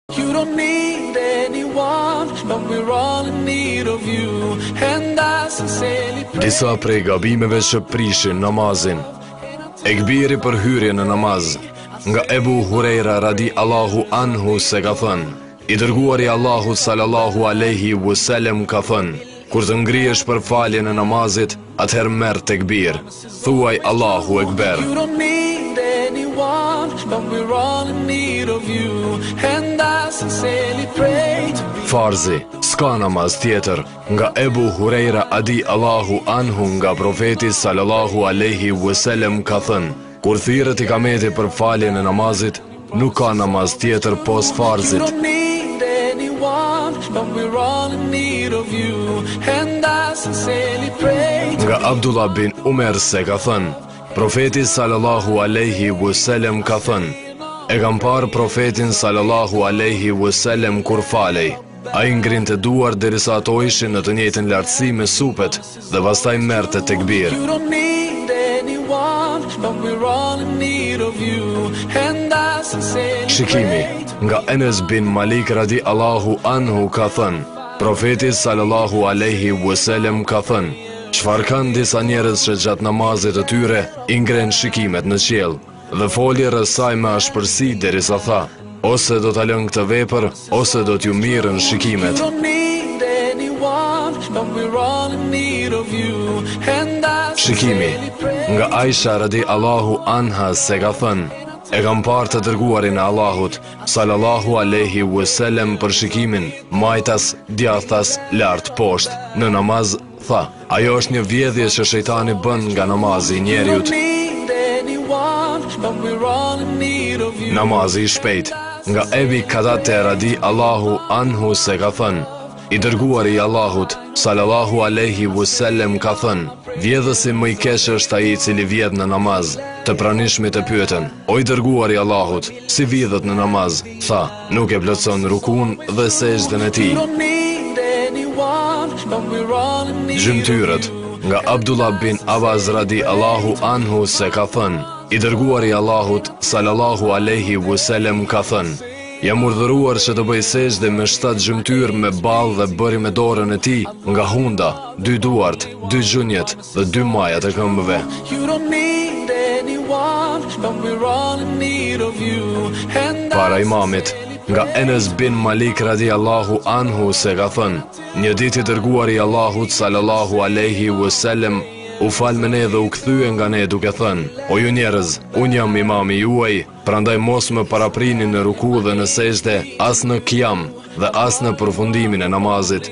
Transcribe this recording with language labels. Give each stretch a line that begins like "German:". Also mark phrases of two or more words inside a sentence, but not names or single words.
English: You don't need anyone, but we're all in need of you. And I sincerely pray.
Albanian: Disa prej gabimeve që prishin namazin. Ekbiri për hyrje në namaz. Nga Ebu Hurejra
Arabic: رضي الله عنه
Albanian: se ka thënë, i dërguari Allahu
Arabic: صلى الله عليه وسلم
Albanian: ka thënë, kur të ngrihesh për faljen e namazit, atëherë merr tekbir. Thuaj
Arabic: الله أكبر.
English: You don't need anyone, but we're all in need of you. And I sincerely pray to be.
Albanian: Farzi, s'ka namaz tjetër. Nga Ebu Hurejra
Arabic: رضي الله عنه
Albanian: nga profeti
Arabic: صلى الله عليه وسلم
Albanian: ka thënë, kur thirret ikameti për faljen e namazit, nuk ka namaz tjetër pos farzit.
English: You don't need anyone, but we're all in need of you. And I sincerely pray to
Albanian: Nga Abdullah bin Umer se ka thënë, profeti
Arabic: صلى الله عليه وسلم
Albanian: ka thënë, e kam parë profetin
Arabic: صلى الله عليه وسلم
Albanian: kur falej. Ai ngrinte duar derisa ato ishin në të njëjtën lartësi me supet dhe pastaj merrte tekbir.
English: You don't need anyone, but we're all in need of you. And I sincerely
Albanian: Shikimi, nga Enes bin Malik
Arabic: رضي الله عنه
Albanian: ka thënë, profeti
Arabic: صلى الله عليه وسلم
Albanian: ka thënë, çfarë kanë disa njerëz që gjatë namazit të tyre i ngren shikimet në qiell dhe foli rreth saj me ashpërsi derisa tha, ose do ta lën këtë vepër, ose do t'ju mirën shikimet.
English: You don't need anyone, but we're all in need of you. And I
Albanian: Shikimi,
English: sincerely pray.
Albanian: nga Aisha
Arabic: رضي الله عنها
Albanian: se ka thënë, e kam parë të dërguarin e Allahut
Arabic: صلى الله عليه وسلم
Albanian: për shikimin, majtas, djathtas, lart poshtë, në namaz tha, ajo është një vjedhje që shejtani bën nga namazi i
English: You
Albanian: njeriut.
English: don't need anyone, but we're all in need of you.
Albanian: Namazi i shpejt. Nga Ebi Kadate
Arabic: رضي الله عنه
Albanian: se ka thënë, i dërguari i Allahut
Arabic: صلى الله عليه وسلم
Albanian: ka thënë, vjedhësi më i keq është ai i cili vjedh në namaz. Të pranishmit e pyetën, o i dërguari i Allahut, si vjedhet në namaz? Tha, nuk e plotson rukun dhe sejdën e tij.
English: You don't need anyone, but we're all in need of
Albanian: Gjymtyrët. Nga Abdullah bin Abbas
Arabic: رضي الله عنه
Albanian: se ka thënë, i dërguari i Allahut
Arabic: صلى الله عليه وسلم
Albanian: ka thënë, jam urdhëruar që të bëj sejdë me 7 gjymtyr me ballë dhe bëri me dorën e tij nga hunda, 2 duart, 2 gjunjët dhe 2 majat e këmbëve.
English: You don't need anyone, but we're all in need of you. And
Albanian: Para imamit, nga Enes bin Malik
Arabic: رضي الله عنه
Albanian: se ka thënë, një ditë i dërguari i Allahut
Arabic: صلى الله عليه وسلم
Albanian: u fal me ne dhe u kthye nga ne duke thënë, o ju njerëz, unë jam imami juaj, prandaj mos më paraprini në ruku dhe në sejdë, as në qiyam dhe as në përfundimin e namazit.